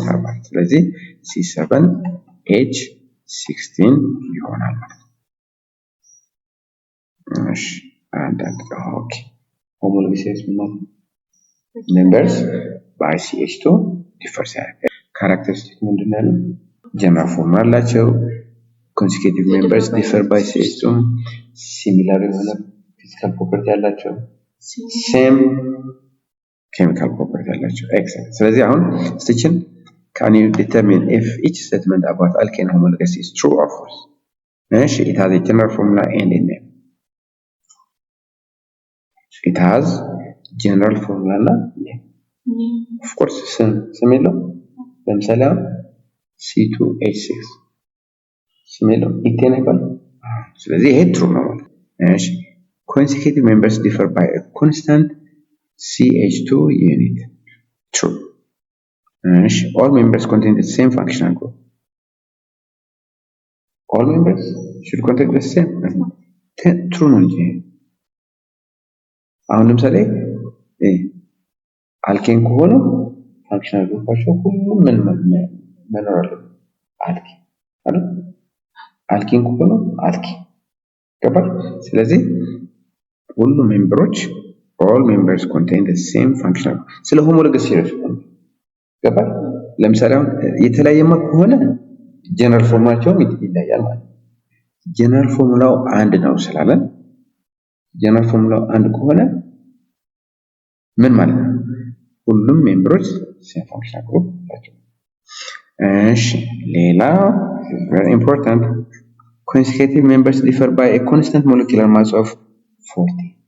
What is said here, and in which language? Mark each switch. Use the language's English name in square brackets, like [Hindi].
[Amharic] 7። ስለዚህ C7H16 ይሆናል ማለት ነው። እሺ ኦኬ ሆሞሎጂስ ማለት [English] members by CH2 differ [Amharic] ሲያደርግ ካራክተሪስቲክ ምንድን ነው? ጀነራል ፎርሙላ አላቸው። [English] consecutive members differ by CH2 similar የሆነ physical property አላቸው። same chemical property አላቸው። excellent። [Amharic] ስለዚህ አሁን ስቲችን [English] can you determine if each statement about alkane homologous is true or false? እሺ it has a general formula and a name. it has general formula እና name. of course [Amharic] ስም የለው። ለምሳሌ C2H6 ስም የለው ኢቴን አይባል። ስለዚህ ይሄ ትሩ ነው ማለት ነው። እሺ [English] consecutive members differ by a constant CH2 unit. true. እሺ all members contain the same functional group. all members should contain the same. [Amharic] true ነው እንጂ አሁን ለምሳሌ አልኬን ከሆነ ፋንክሽናል ግሩፓቸው ሁሉም ምን መኖር አለበት? አልኪ አይደል? አልኪን ከሆነ አልኪ ገባል። ስለዚህ ሁሉም ሜምበሮች [English] all members contain the same functional [Amharic] ስለ ሆሞሎገስ ሲሪስ ገባል። ለምሳሌ አሁን የተለያየማ ከሆነ ጀነራል ፎርሙላቸውም ይለያያል ማለት ነው። ጀነራል ፎርሙላው አንድ ነው ስላለን ጀነራል ፎርሙላው አንድ ከሆነ ምን ማለት ነው? ሁሉም ሜምበሮች ሴም ፋንክሽናል ግሩፕ ናቸው። እሺ ሌላ [English] very important consecutive members differ by a constant molecular mass of 40.